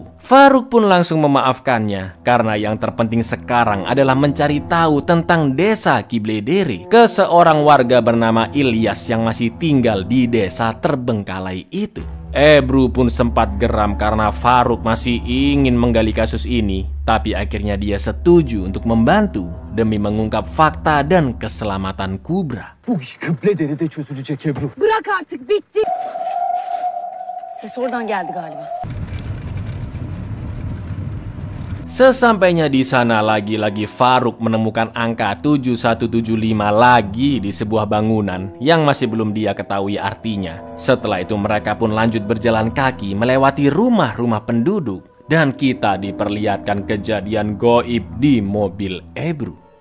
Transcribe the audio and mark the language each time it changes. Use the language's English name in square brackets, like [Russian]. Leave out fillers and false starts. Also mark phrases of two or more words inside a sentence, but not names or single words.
[Indonesian] Faruk pun langsung memaafkannya karena yang terpenting sekarang adalah mencari tahu tentang desa Kibledere ke seorang warga bernama Ilyas yang masih tinggal di desa terbengkalai itu. Ebru pun sempat geram karena Faruk masih ingin menggali kasus ini, tapi akhirnya dia setuju untuk membantu demi mengungkap fakta dan keselamatan Kubra. [Turkish] Bırak artık, bitti. Ses oradan geldi galiba. [Indonesian] Sesampainya di sana lagi-lagi Faruk menemukan angka 7175 lagi di sebuah bangunan yang masih belum dia ketahui artinya. Setelah itu mereka pun lanjut berjalan kaki melewati rumah-rumah penduduk dan kita diperlihatkan kejadian goib di mobil Ebru.